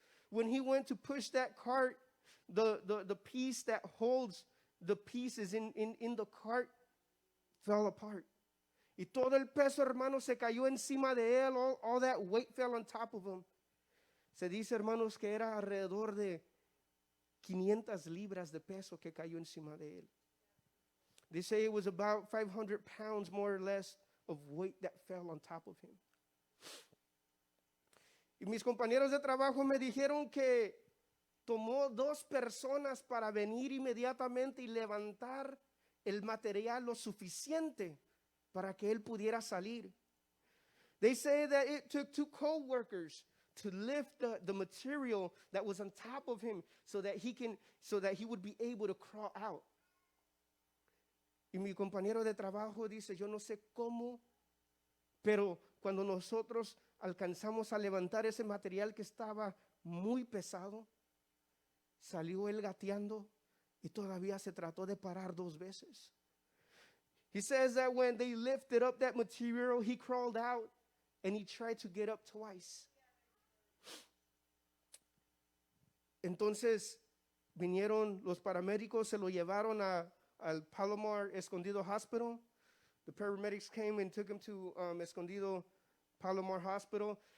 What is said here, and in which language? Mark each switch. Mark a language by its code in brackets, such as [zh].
[en] When he went to push that cart, the piece that holds the pieces in the cart fell apart. [es] Y todo el peso, hermanos, se cayó encima de él. [en] All that weight fell on top of him. [es] Se dice, hermanos, que era alrededor de 500 libras de peso que cayó encima de él. [en] They say it was about 500 pounds, more or less, of weight that fell on top of him. [es] Y mis compañeros de trabajo me dijeron que tomó 2 personas para venir inmediatamente y levantar el material lo suficiente para que él pudiera salir. [en] They say that it took 2 co-workers to lift the material that was on top of him so that he would be able to crawl out. [es] Y mi compañero de trabajo dice, yo no sé cómo, pero cuando nosotros alcanzamos a levantar ese material que estaba muy pesado, salió él gateando y todavía se trató de parar 2 veces. [en] He says that when they lifted up that material, he crawled out and he tried to get up twice. [es] Entonces vinieron los paramédicos, se lo llevaron al Palomar Escondido Hospital. [en] The paramedics came and took him to Escondido Palomar Hospital.